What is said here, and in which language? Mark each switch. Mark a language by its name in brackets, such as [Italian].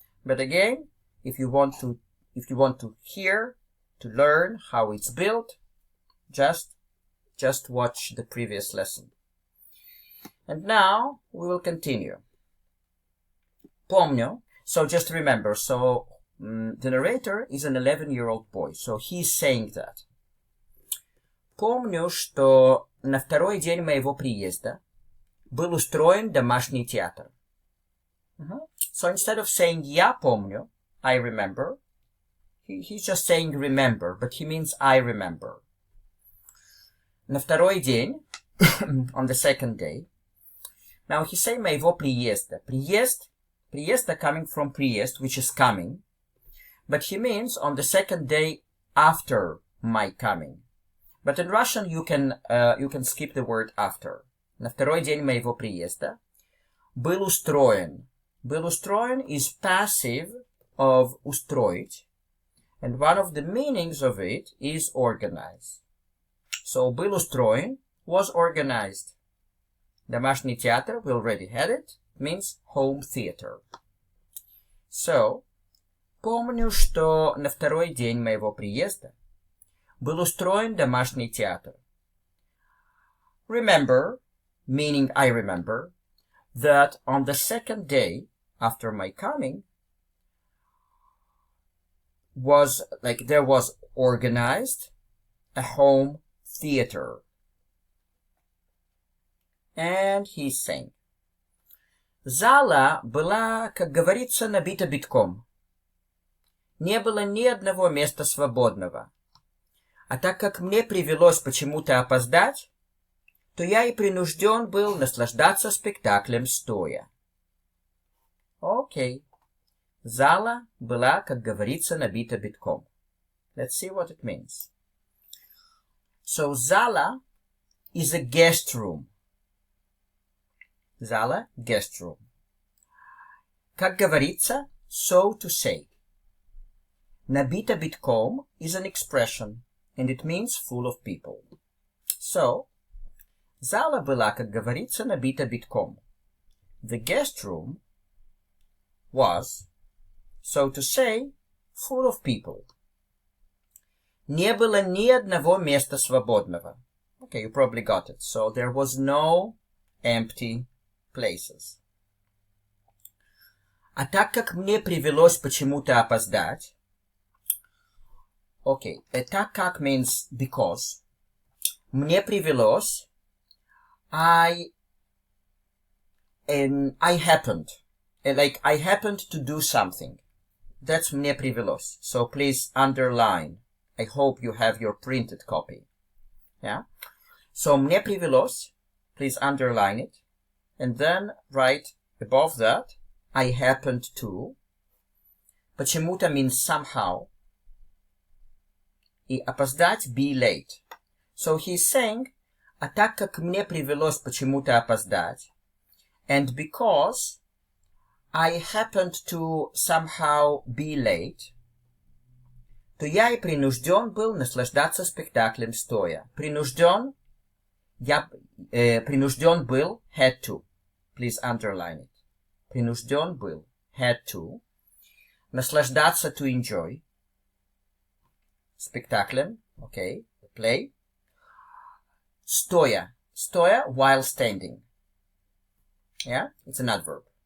[English] But again, if you want to hear, to learn how it's built, just watch the previous lesson. And now we will continue. [Russian] Помню. [English] So just remember, the narrator is an 11-year-old boy, so he's saying that. [Russian] Помню, что на второй день моего приезда был устроен домашний театр. [English] So instead of saying [Russian] я помню, [English] I remember, he's just saying remember, but he means I remember. [Russian] На второй день, [English] on the second day. Now he's saying [Russian] моего приезда. [English] Приезда coming from приезд, which is coming. But he means on the second day after my coming. But in Russian you can skip the word after. [Russian] На второй день моего приезда был устроен. Был устроен [English] is passive of устроить, and one of the meanings of it is organize. So [Russian] был устроен [English] was organized. [Russian] Домашний театр, [English] we already had it, means home theater. [Russian] So, помню, что на второй день моего приезда был устроен домашний театр. [English] Remember, meaning I remember, that on the second day after my coming, was like there was organized a home theater. And he's saying, [Russian] зала была, как говорится, набита битком. Не было ни одного места свободного. А так как мне привелось почему-то опоздать, то я и принужден был наслаждаться спектаклем стоя. Окей. Зала была, как говорится, набита битком. [English] Let's see what it means. So, zala is a guest room. Zala, guest room. [Russian] Как говорится, [English] so to say. [Russian] Nabita bitkom [English] is an expression, and it means full of people. So, [Russian] зала была, как говорится, набита битком. [English] The guest room was, so to say, full of people. [Russian] Не было ни одного места свободного. [English] Okay, you probably got it. So, there was no empty places. [Russian] А так как мне привелось почему-то опоздать, okay, так как [English] means because. [Russian] Мне привелось, [English] I happened. Like, I happened to do something. [Russian] That's мне привелось. [English] So please underline. I hope you have your printed copy. Yeah? So [Russian] мне привелось, [English] please underline it. And then write above that, I happened to. Почему-то means somehow. [Russian] И опоздать, [English] be late. So he's saying, [Russian] а так как мне привелось почему-то опоздать, [English] and because I happened to somehow be late, [Russian] то я и принужден был наслаждаться спектаклем стоя. Принужден, принужден был, [English] had to. Please underline it. [Russian] Принужден был, [English] had to. Наслаждаться, to enjoy. Спектаклем, okay, play. Стоя, while standing. Yeah, it's an adverb.